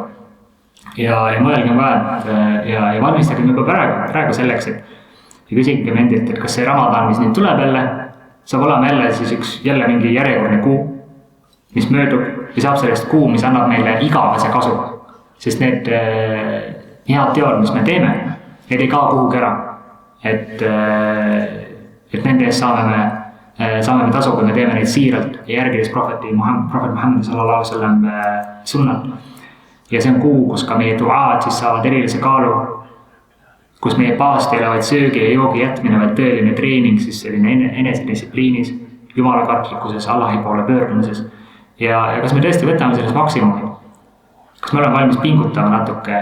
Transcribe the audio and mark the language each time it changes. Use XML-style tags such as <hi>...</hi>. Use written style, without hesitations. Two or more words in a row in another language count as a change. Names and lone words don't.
<et>Ja mõelgem ka, ja valmistagem juba praegu selleks, et küsigem endilt, et kas see Ramadan, mis nüüd tuleb jälle, saab olema jälle mingi järjekordne kuu, mis möödub ja saab sellest kuu, mis annab meile igavese kasu. Sest need head teod, mis me teeme, need ei kao kuhugi ära. Et nende eest saame me tasu, kui me teeme neid siiralt ja järgides prohvet Muhammad</et> <ar>صلى الله عليه وسلم</ar> <et>sunnat. Ja see on kuu, kus ka meie duaad siis saavad erilise kaalu, kus meie paast ei ole vaid söögi ja joogi jätmine, vaid tõeline treening, siis selline enesedistsipliinis, jumalakartlikkuses, Allahi poole pöördumises. Ja kas me tõesti võtame sellest maksimumi? Kas me oleme valmis pingutama natuke?</et>